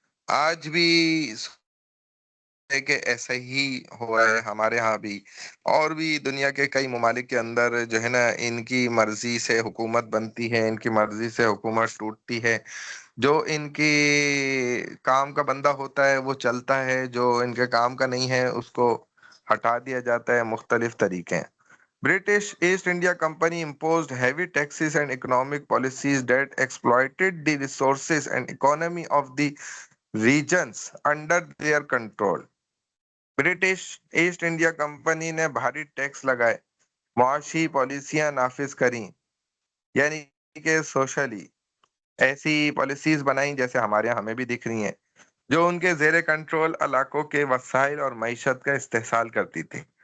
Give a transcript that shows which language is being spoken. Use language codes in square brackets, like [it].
[ur] آج بھی کہ ایسا ہی ہوا ہے ہمارے ہاں بھی، اور بھی دنیا کے کئی ممالک کے اندر جو ہے نا ان کی مرضی سے حکومت بنتی ہے، ان کی مرضی سے حکومت ٹوٹتی ہے. جو ان کی کام کا بندہ ہوتا ہے وہ چلتا ہے، جو ان کے کام کا نہیں ہے اس کو ہٹا دیا جاتا ہے. مختلف طریقے ہیں. [en] British East India Company imposed heavy taxes and economic policies that exploited the resources and economy of the regions under their control. [ur] British East India company نے بھاری ٹیکس لگائے، معاشی پالیسیاں نافذ کریں، یعنی کہ سوشلی ایسی پالیسیز بنائیں جیسے ہمارے یہاں ہمیں بھی دکھ رہی ہیں، جو ان کے زیر کنٹرول علاقوں کے وسائل اور معیشت کا استحصال کرتی تھی.